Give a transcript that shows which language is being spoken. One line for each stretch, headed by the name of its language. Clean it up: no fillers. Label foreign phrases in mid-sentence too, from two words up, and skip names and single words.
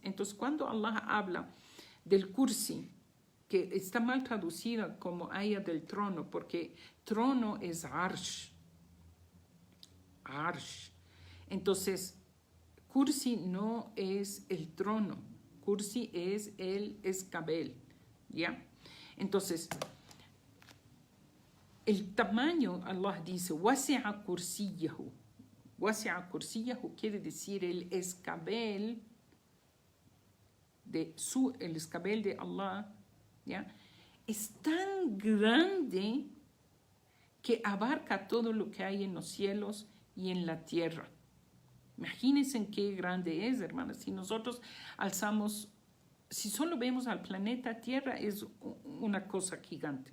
Spanish: Entonces, cuando Allah habla del kursi, que está mal traducida como aya del trono, porque trono es arsh. Arsh. Entonces, kursi no es el trono. Kursi es el escabel. ¿Ya? Entonces, el tamaño, Allah dice,
Arabic: وسع كرسيه. وسع كرسيه
Spanish: quiere decir el escabel el escabel de Allah, ¿ya? Es tan grande que abarca todo lo que hay en los cielos y en la tierra. Imagínense en qué grande es, hermanas. Si nosotros si solo vemos al planeta Tierra, es una cosa gigante.